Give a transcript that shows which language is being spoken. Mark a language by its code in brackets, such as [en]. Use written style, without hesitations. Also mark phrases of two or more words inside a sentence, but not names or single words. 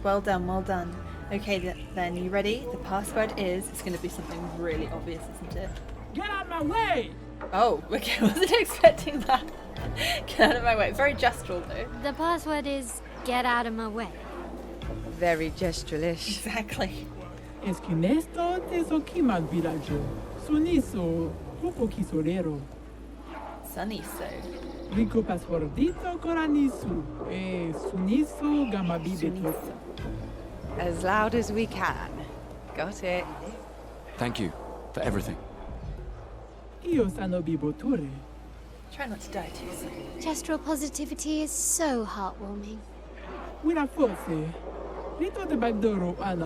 [en] Well done, well done. Okay, then, you ready? The password is... It's going to be something really obvious, isn't it? Get out of my way! Oh, okay, I wasn't expecting that. Get out of my way. Very Gestral, though. The password is get out of my way. Very gestralish. Exactly. Esquie nesto teso kimal villaggio. Suniso rupo kisorero. Sunny so. Rico pasfordito coranisu. Suniso gamabide. As loud as we can. Got it. Thank you for everything. Io sano biboture. Try not to die too soon. Gestral positivity is so heartwarming. Wina forse. Rito de bagdoro ana.